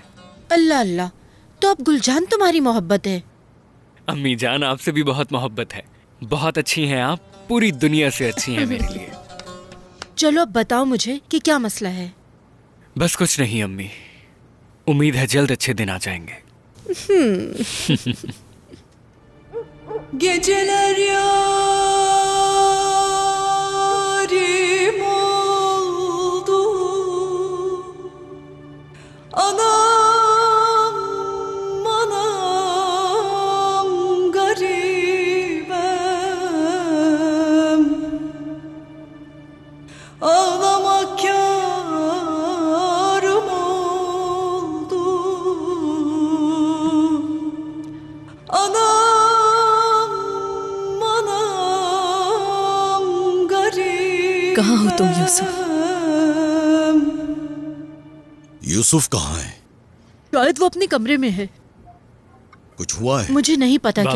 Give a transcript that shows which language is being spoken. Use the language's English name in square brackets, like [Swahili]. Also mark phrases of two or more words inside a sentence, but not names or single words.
[Hindi] अल्लाह अल्लाह, तो अब गुलजान तुम्हारी मोहब्बत है? अम्मी जान आपसे भी बहुत मोहब्बत है। बहुत अच्छी हैं आप, पूरी दुनिया से अच्छी हैं मेरे लिए। चलो अब बताओ मुझे कि क्या मसला है। बस कुछ नहीं अम्मी, उम्मीद है जल्द अच्छे दिन आ जाएंगे। [Turkish] Geceler yarim oldu, anam anam garibem, ağlamak kârım oldu, anam [Hindi] कहाँ हो तुम यूसुफ? यूसुफ कहाँ है? शायद वो अपने कमरे में है। कुछ हुआ है? मुझे नहीं पता क्या